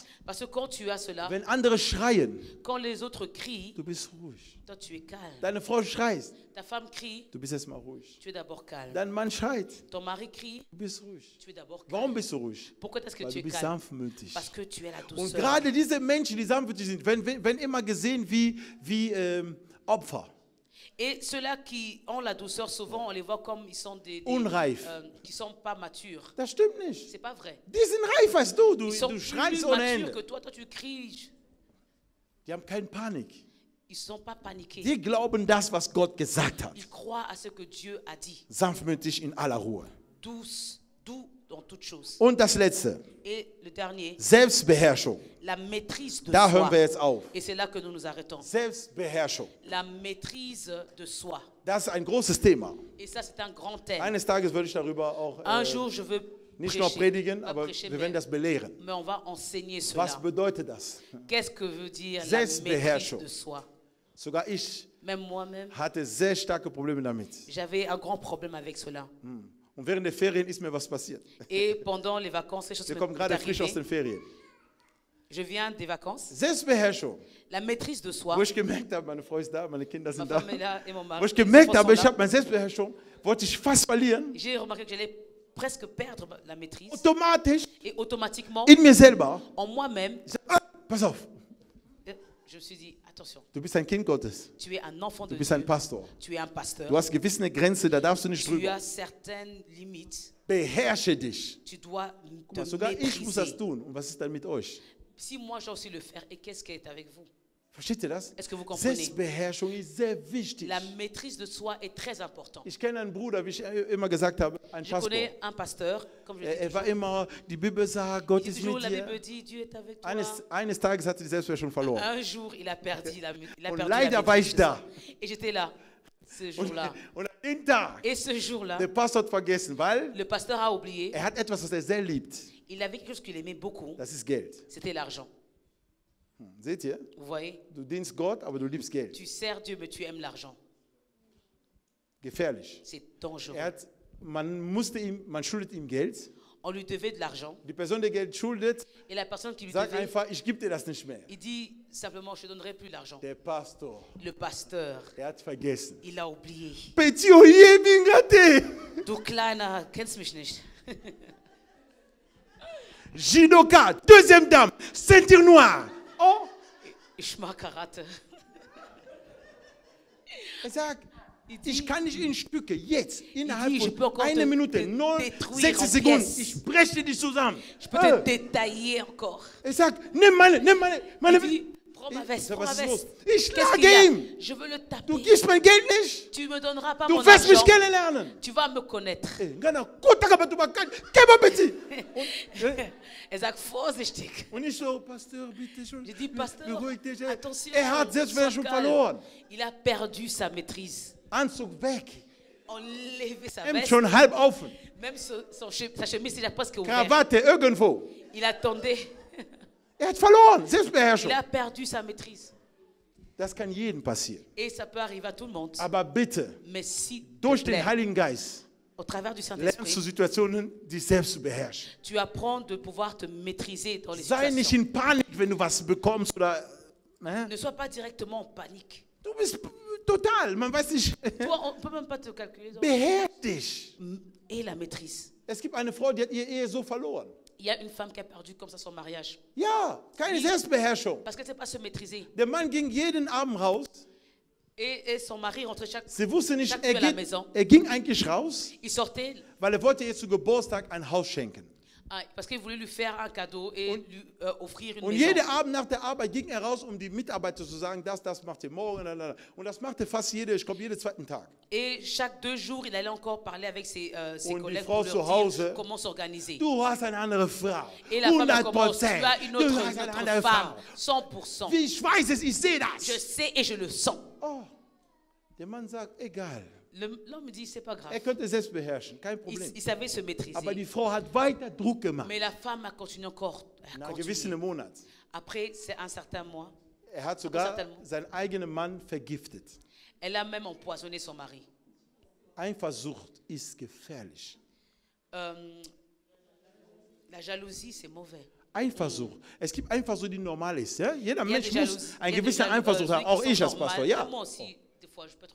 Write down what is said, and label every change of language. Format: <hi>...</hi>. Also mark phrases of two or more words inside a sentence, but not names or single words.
<fr>Parce que quand tu as cela,</fr> <de>wenn andere schreien,</de> <fr>quand les autres crient,</fr> <de>du bist ruhig.</de> <fr>toi tu es calme.</fr> <de>Deine Frau schreit,</de> <fr>Ta femme crie,</fr> <de>du bist erstmal ruhig.</de> <fr>tu es d'abord calme.</fr> <de>Dein Mann schreit,</de> <fr>Ton mari crie,</fr> <de>du bist ruhig.</de> <fr>tu es d'abord</fr> <de>Warum</de> <fr>calme.</fr> <de>bist du ruhig?</de> <fr>Pourquoi est-ce que</fr> <de>Weil</de> <fr>tu</fr> <de>du</de> <fr>es</fr> <de>bist</de> <fr>calme?</fr> <de>sanftmütig.</de> <fr>Parce que tu es la</fr> <de>Und</de> <fr>douceur.</fr> <de>gerade diese Menschen, die sanftmütig sind, werden immer gesehen wie Opfer.</de> <fr>Et ceux-là qui ont la douceur, souvent on les voit comme ils sont</fr> <de>Unreif.</de> <fr>qui sont pas matures.</fr> <de>Das stimmt nicht.</de> <fr>C'est pas vrai.</fr> <de>Die sind reif als du.</de> <fr>Ils sont</fr> <de>Du</de> <fr>plus</fr> <de>schreist ohne</de> <fr>matures</fr> <de>Ende.</de> <fr>que toi. Toi tu cries.</fr> <de>Die haben keine Panik.</de> <fr>Ils sont pas paniqués.</fr> <de>Die glauben das, was Gott gesagt hat.</de> <fr>Ils croient à ce que Dieu a dit.</fr> <de>Sanftmütig in aller Ruhe.</de> <fr>Doux dans toutes choses.</fr> <de>Und das Letzte,</de> <fr>Et le dernier,</fr> <de>Selbstbeherrschung.</de> <fr>la maîtrise de</fr> <de>Da hören</de> <fr>soi.</fr> <de>wir jetzt auf.</de> <fr>Et c'est là que nous nous arrêtons.</fr> <de>Selbstbeherrschung.</de> <fr>La maîtrise de soi.</fr> <de>Das ist ein großes Thema.</de> <fr>Et ça, c'est un grand thème.</fr> <de>Eines Tages würde ich darüber auch</de> <fr>Un jour, je veux</fr> <de>nicht nur predigen,</de> <fr>pas</fr> <de>aber</de> <fr>prêcher,</fr> <de>wir werden das belehren.</de> <fr>mais on va enseigner</fr> <de>Was</de> <fr>cela.</fr> <de>bedeutet das?</de> <fr>Qu'est-ce que veut dire la</fr> <de>Selbstbeherrschung.</de> <fr>maîtrise de soi?</fr> <de>Sogar ich</de> <fr>Même moi-même,</fr> <de>hatte sehr starke Probleme damit.</de> <fr>j'avais un grand problème avec cela.</fr> <de>Und während der Ferien ist mir was passiert.</de> <fr>Et pendant les vacances, les choses</fr> <de>Wir</de> <fr>me</fr> <de>kommen</de> <fr>sont</fr> <de>gerade frisch aus</de> <fr>arrivées.</fr> <de>den Ferien.</de> <fr>Je viens des vacances.</fr> <de>Selbstbeherrschung.</de> <fr>La maîtrise de soi.</fr> <de>Wo ich gemerkt habe, meine Frau ist da, meine Kinder</de> <fr>Ma</fr> <de>sind da.</de> <fr>femme est là et mon mari.</fr> <de>Wo ich</de> <fr>les</fr> <de>gemerkt</de> <fr>enfants</fr> <de>habe, ich</de> <fr>sont là.</fr> <de>habe meine Selbstbeherrschung, wollte ich fast verlieren.</de> <fr>J'ai remarqué que j'allais presque perdre la maîtrise.</fr> <de>Automatisch</de> <fr>Et automatiquement,</fr> <de>in mir selber.</de> <fr>en moi-même,</fr> <de>Ich sag, ah, pass auf,</de> <fr>je me suis dit, attention,</fr> <de>du bist ein Kind Gottes.</de> <fr>tu es un enfant de</fr> <de>Du bist</de> <fr>Dieu.</fr> <de>ein Pastor.</de> <fr>Tu es un pasteur.</fr> <de>Du hast gewisse Grenzen, da darfst du nicht</de> <fr>Tu</fr> <de>drüber.</de> <fr>as certaines limites.</fr> <de>Beherrsche dich.</de> <fr>Tu dois</fr> <de>Guck</de> <fr>te</fr> <de>mal, sogar ich muss das</de> <fr>maîtriser.</fr> <de>tun. Und was ist dann mit euch?</de> <fr>Si moi j'ai aussi le faire, et qu'est-ce qui est avec vous?</fr> <de>Versteht ihr das?</de> <fr>Est-ce que vous comprenez?</fr> <de>Selbstbeherrschung ist sehr wichtig.</de> <fr>La maîtrise de soi est très importante.</fr> <de>Ich kenne einen Bruder, wie ich immer gesagt habe, ein</de> <fr>Je</fr> <de>Pastor.</de> <fr>connais un pasteur, comme je le dis</fr> <de>Er war</de> <fr>toujours.</fr> <de>immer, die Bibel sagt, Gott</de> <fr>Il dit</fr> <de>ist</de> <fr>toujours,</fr> <de>mit</de> <fr>la</fr> <de>dir.</de> <fr>Bible dit, Dieu est avec toi.</fr> <de>Eines Tages hat er die Selbstbeherrschung verloren.</de> <fr>Un jour, il a perdu</fr> <de>Und</de> <fr>la</fr> <de>leider war</de> <fr>maîtrise</fr> <de>ich</de> <fr>de</fr> <de>da.</de> <fr>soi. Et j'étais là, ce jour-là.</fr> <de>Und an dem Tag,</de> <fr>Et ce jour-là,</fr> <de>der Pastor hat vergessen, weil</de> <fr>le pasteur a oublié,</fr> <de>er hat etwas, was er sehr liebt.</de> <fr>il avait quelque chose qu'il aimait beaucoup,</fr> <de>Das ist Geld.</de> <fr>c'était l'argent.</fr> <de>Seht ihr?</de> <fr>Vous voyez?</fr> <de>Du dienst Gott, aber du liebst Geld.</de> <fr>Tu sers Dieu, mais tu aimes l'argent.</fr> <de>Gefährlich.</de> <fr>C'est dangereux.</fr> <de>Man schuldet ihm Geld.</de> <fr>On lui devait de l'argent.</fr> <de>Die Person, die Geld schuldet,</de> <fr>Et la personne qui lui</fr> <de>sagt</de> <fr>devait,</fr> <de>einfach, ich gebe dir das nicht mehr.</de> <fr>il dit simplement, je ne te donnerai plus l'argent.</fr> <de>Der Pastor,</de> <fr>Le pasteur,</fr> <de>hat vergessen.</de> <fr>il a oublié.</fr> <ln>Petit oye bingate.</ln> <de>Du Kleiner, kennst mich nicht.</de> <fr>Jidoka, deuxième dame, ceinture noire. Oh,</fr> <de>Ich mag Karate. er sagt,</de> <fr>Il dit,</fr> <de>ich kann nicht in Stücke, jetzt, innerhalb</de> <fr>je peux encore</fr> <de>von einer Minute,</de> <fr>détruire</fr> <de>60</de> <fr>en</fr> <de>Sekunden,</de> <fr>pièces.</fr> <de>ich breche dich zusammen.</de> <fr>je peux te détailler encore.</fr> <de>Er sagt, nimm meine</de> <fr>Il dit, Prends ma veste,</fr> <de>Sag,</de> <fr>prends ma</fr> <de>was ist los?</de> <fr>veste.</fr> <de>Ich</de> <fr>Qu'est-ce qu'il</fr> <de>schlage</de> <fr>y a?</fr> <de>ihm.</de> <fr>Je veux le</fr> <de>Du</de> <fr>taper.</fr> <de>gibst mein Geld nicht.</de> <fr>Tu me donneras pas</fr> <de>Du</de> <fr>mon</fr> <de>wirst mich</de> <fr>argent.</fr> <de>kennenlernen.</de> <fr>Tu vas me connaître.</fr> <ln>Ngana kutaka battu bakani. Keba bitte.</ln> <de>Er sagt, vorsichtig. Und ich so, Pastor, bitte schon.</de> <fr>Je dis, Pasteur,</fr> <de>Beruhig dich.</de> <fr>attention.</fr> <de>Hat Selbstbeherrschung</de> <fr>sois calme.</fr> <de>verloren.</de> <fr>Il a perdu sa maîtrise.</fr> <de>Anzug weg.</de> <fr>Enlever sa</fr> <de>Hemd</de> <fr>veste.</fr> <de>schon halb offen.</de> <fr>Même sa chemise, il a presque ouvert.</fr> <de>Krawatte irgendwo.</de> <fr>Il attendait.</fr> <de>Hat verloren.</de> <fr>Il</fr> <de>Selbstbeherrschung.</de> <fr>a perdu sa maîtrise.</fr> <de>Das kann jedem passieren.</de> <fr>Et ça peut arriver à tout le monde.</fr> <de>Aber bitte,</de> <fr>Mais si,</fr> <de>durch</de> <fr>te</fr> <de>den</de> <fr>plaît,</fr> <de>Heiligen Geist,</de> <fr>au travers du</fr> <de>lernst du</de> <fr>Saint-Esprit,</fr> <de>Situationen, die selbst zu beherrschen.</de> <fr>tu apprends de pouvoir te maîtriser dans les</fr> <de>Sei nicht</de> <fr>situations.</fr> <de>in Panik, wenn du was bekommst oder.</de> <fr>Ne sois pas directement en panique.</fr> <de>Du bist total, man weiß nicht.</de> <fr>Toi, on ne peut même pas te calculer.</fr> <de>Beherrsch dich.</de> <fr>Et la maîtrise.</fr> <de>Es gibt eine Frau, die hat ihre Ehe so verloren.</de> <fr>Il y a une femme qui a perdu comme ça son mariage.</fr> <de>Ja, keine Selbstbeherrschung.</de> <fr>Parce qu'elle ne sait pas se maîtriser.</fr> <de>Der Mann ging jeden Abend raus.</de> <fr>Et son mari rentrait</fr> <de>Sie wusste nicht,</de> <fr>chaque nuit à la maison.</fr> <de>er ging eigentlich raus,</de> <fr>Il sortait</fr> <de>weil er wollte ihr zu Geburtstag ein Haus schenken.</de> <fr>parce qu'il voulait lui faire un cadeau et lui offrir une</fr> <de>Und</de> <fr>maison.</fr> <de>jeden Abend nach der Arbeit ging er raus, um die Mitarbeiter zu sagen, das macht ihr morgen. Und das machte fast ich glaube, jeden zweiten Tag.</de> <fr>Et chaque 2 jours, il allait encore parler avec ses</fr> <de>Und die</de> <fr>collègues</fr> <de>Frau</de> <fr>pour</fr> <de>zu</de> <fr>leur</fr> <de>Hause,</de> <fr>dire comment s'organiser.</fr> <de>Du hast eine andere Frau.</de> <fr>Et la femme</fr> <de>100%.</de> <fr>commence, tu as une</fr> <de>Du</de> <fr>autre,</fr> <de>hast eine</de> <fr>une</fr> <de>andere</de> <fr>autre femme,</fr> <de>Frau.</de> <fr>100%.</fr> <de>Wie ich weiß es, ich sehe</de> <fr>Je</fr> <de>das.</de> <fr>sais et je le sens.</fr> <de>Oh, der Mann sagt, egal.</de> <fr>L'homme dit, c'est pas grave.</fr> <de>Er könnte selbst beherrschen, kein Problem.</de> <fr>Il savait se maîtriser.</fr> <de>Aber die Frau hat weiter Druck gemacht.</de> <fr>Mais la femme a continué encore. a</fr> <de>Nach</de> <fr>continué.</fr> <de>gewissen Monat.</de> <fr>Après, c'est un certain mois,</fr> <de>Er hat sogar seinen eigenen Mann vergiftet.</de> <fr>elle a même empoisonné son mari.</fr> <de>Eifersucht ist gefährlich.</de> <fr>La jalousie, c'est mauvais.</fr> <de>Eifersucht. Es gibt Eifersucht, die normal ist. Ja? Jeder</de> <fr>Il y a</fr> <de>Mensch</de> <fr>des</fr> <de>muss</de> <fr>jalousies-</fr> <de>eine</de> <fr>il y a des</fr> <de>gewisse</de> <fr>jaloux-</fr> <de>Eifersucht</de> <fr>ceux</fr> <de>haben.</de> <fr>qui</fr> <de>Auch</de> <fr>sont</fr> <de>ich als</de> <fr>normales.</fr> <de>Pastor, ja.</de> <fr>Moi aussi, des fois, je peux être</fr>